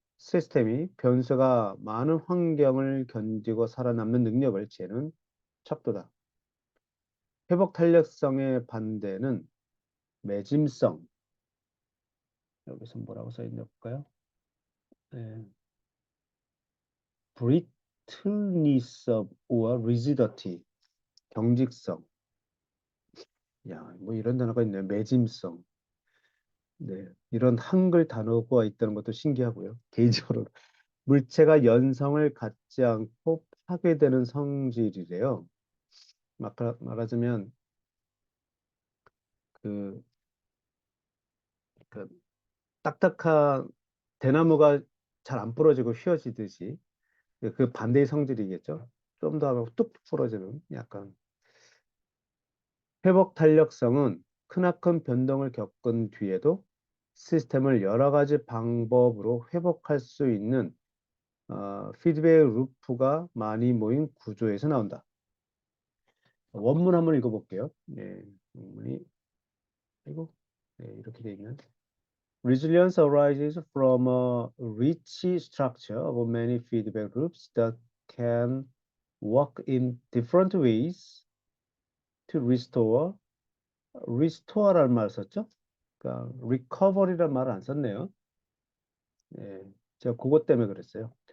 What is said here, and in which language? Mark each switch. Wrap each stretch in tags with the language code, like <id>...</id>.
<ko>시스템이 변수가 많은 환경을 견디고 살아남는 능력을 재는 척도다. 회복 탄력성의 반대는 매짐성. 여기서 뭐라고 써 있나 볼까요? 네.</ko> <en>brittleness or rigidity.</en> <ko>경직성. 야, 뭐 이런 단어가 있네요. 매짐성. 네. 이런 한글 단어가 있다는 것도 신기하고요. 개인적으로. 물체가 연성을 갖지 않고 파괴되는 성질이래요. 말하자면 그, 그 딱딱한 대나무가 잘 안 부러지고 휘어지듯이 그 반대의 성질이겠죠. 좀 더 하면 뚝 부러지는 약간. 회복 탄력성은 크나큰 변동을 겪은 뒤에도 시스템을 여러 가지 방법으로 회복할 수 있는 피드백 루프가 많이 모인 구조에서 나온다. 원문 한번 읽어볼게요. 네, 원문이 이거 네, 이렇게 돼 있는.</ko> <en>Resilience arises from a rich structure of many feedback loops that can work in different ways to restore</en> <ko>라는 말 썼죠? 그러니까 recovery라는 말을 안 썼네요. 예, 제가 그것 때문에 그랬어요.</ko>